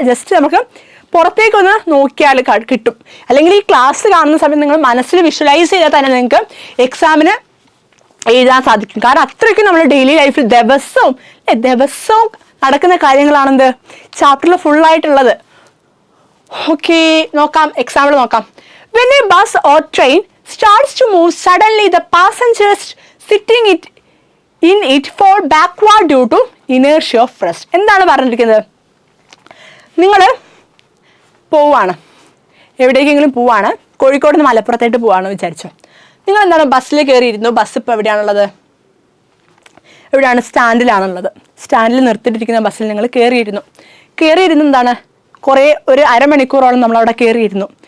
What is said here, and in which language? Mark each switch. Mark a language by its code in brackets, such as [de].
[ml] Just നമുക്ക് പുറത്തേക്കൊന്ന് നോക്കിയാൽ കിട്ടും. അല്ലെങ്കിൽ ഈ ക്ലാസ് കാണുന്ന സമയത്ത് നിങ്ങൾ മനസ്സിൽ വിഷ്വലൈസ് ചെയ്താൽ തന്നെ നിങ്ങൾക്ക് എക്സാമിന് എഴുതാൻ സാധിക്കും. കാരണം അത്രയ്ക്കും നമ്മൾ ഡെയിലി ലൈഫിൽ ദിവസവും നടക്കുന്ന കാര്യങ്ങളാണെന്ത് ചാപ്റ്ററിൽ ഫുള്ളായിട്ടുള്ളത്. ഓക്കെ, നോക്കാം. എക്സാമ്പിൾ നോക്കാം. [en] When a bus or train starts to move suddenly, the passengers sitting in it fall backward due to inertia of rest. [ml] എന്താണ് പറഞ്ഞിരിക്കുന്നത്? നിങ്ങൾ പോവാണ്, എവിടേക്കെങ്കിലും പോവാണ്, കോഴിക്കോട് നിന്ന് മലപ്പുറത്തായിട്ട് പോവാണ് വിചാരിച്ചോ. നിങ്ങൾ എന്താണ് ബസ്സിൽ കയറിയിരുന്നു. ബസ് ഇപ്പോൾ എവിടെയാണുള്ളത്? സ്റ്റാൻഡിലാണുള്ളത്. സ്റ്റാൻഡിൽ നിർത്തിയിട്ടിരിക്കുന്ന ബസ്സിൽ നിങ്ങൾ കയറിയിരുന്നു എന്താണ് ഒരു അരമണിക്കൂറോളം നമ്മളവിടെ കയറിയിരുന്നു.